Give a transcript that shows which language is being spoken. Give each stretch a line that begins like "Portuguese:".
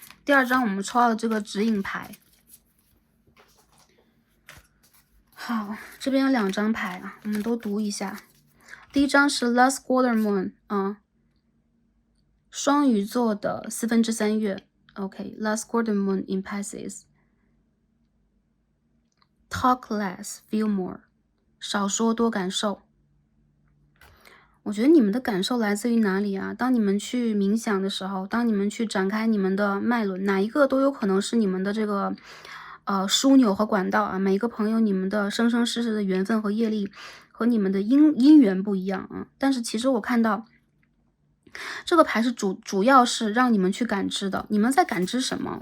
Chinese: 第二张我们抽到的这个指引牌，好，这边有2张牌我们都读一下。第一张是 Last Quarter Moon 双鱼座的3/4月。 OK， Last Quarter Moon in Pisces。
English: Talk less, feel more，
Chinese: 少说多感受。我觉得你们的感受来自于哪里当你们去冥想的时候，当你们去展开你们的脉轮，哪一个都有可能是你们的这个枢纽和管道每一个朋友你们的生生世世的缘分和业力和你们的因缘不一样但是其实我看到这个牌是主要是让你们去感知的。你们在感知什么？